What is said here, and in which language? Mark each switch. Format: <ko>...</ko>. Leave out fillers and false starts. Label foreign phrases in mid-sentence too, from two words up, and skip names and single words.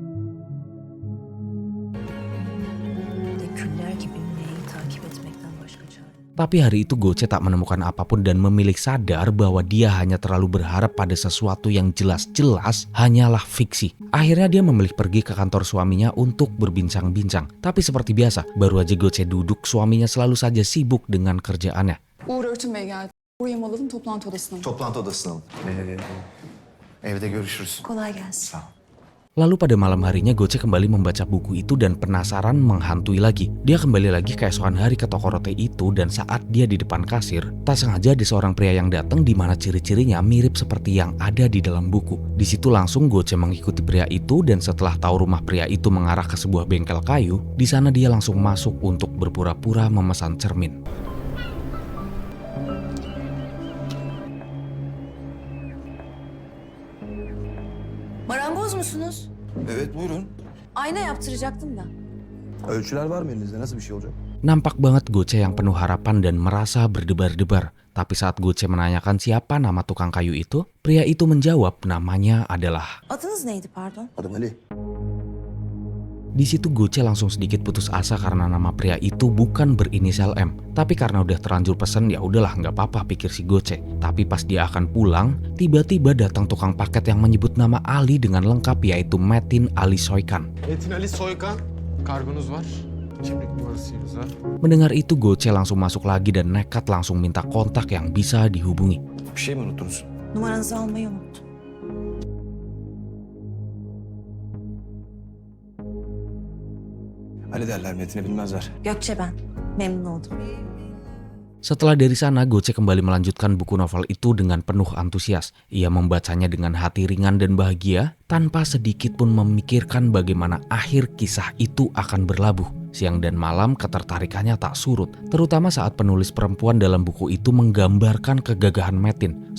<id>Tapi hari itu Goche tak menemukan apapun dan memilih sadar bahwa dia hanya terlalu berharap pada sesuatu yang jelas-jelas hanyalah fiksi. Akhirnya dia memilih pergi ke kantor suaminya untuk berbincang-bincang. Tapi seperti biasa, baru aja Goche duduk, suaminya selalu saja sibuk dengan kerjaannya.</id> <tr>Uğur Örtün Bey geldi. Buraya mı alalım, toplantı odasına mı? Toplantı odasına alın. Evde görüşürüz. Kolay gelsin. Sağ ol.</tr> <id>Lalu pada malam harinya Goche kembali membaca buku itu dan penasaran menghantui lagi. Dia kembali lagi keesokan hari ke toko roti itu dan saat dia di depan kasir, tak sengaja ada seorang pria yang datang di mana ciri-cirinya mirip seperti yang ada di dalam buku. Di situ langsung Goche mengikuti pria itu dan setelah tahu rumah pria itu mengarah ke sebuah bengkel kayu, di sana dia langsung masuk untuk berpura-pura memesan cermin.</id> <tr>Marangoz musunuz? Evet buyurun. Ayna yaptıracaktım da. Ölçüler var mı elinizde? Nasıl bir şey olacak?</tr> <id>Nampak banget Goche yang penuh harapan dan merasa berdebar-debar. Tapi saat Goche menanyakan siapa nama tukang kayu itu, pria itu menjawab namanya adalah...</id> <tr>Adınız neydi pardon? Adım Ali.</tr> <id>Di situ Goce langsung sedikit putus asa karena nama pria itu bukan berinisial M. Tapi karena udah terlanjur pesen, ya udahlah nggak apa-apa, pikir si Goce. Tapi pas dia akan pulang, tiba-tiba datang tukang paket yang menyebut nama Ali dengan lengkap, yaitu Metin Ali Soykan.</id> <tr>Metin Ali Soykan, kargonuz var. Kimlik numarasınız var.</tr> <id>Mendengar itu Goce langsung masuk lagi dan nekat langsung minta kontak yang bisa dihubungi.</id> <tr>Bir şey mi unuttunuz? Numaranızı almayı unuttum. Ali derler, Metin'i bilmezler. Gökçe ben. Memnun oldum.</tr> <id>Setelah dari sana, Goce kembali melanjutkan buku novel itu dengan penuh antusias. Ia membacanya dengan hati ringan dan bahagia, tanpa sedikit pun memikirkan bagaimana akhir kisah itu akan berlabuh. Siang dan malam ketertarikannya tak surut, terutama saat penulis perempuan dalam buku itu menggambarkan kegagahan Metin.</id>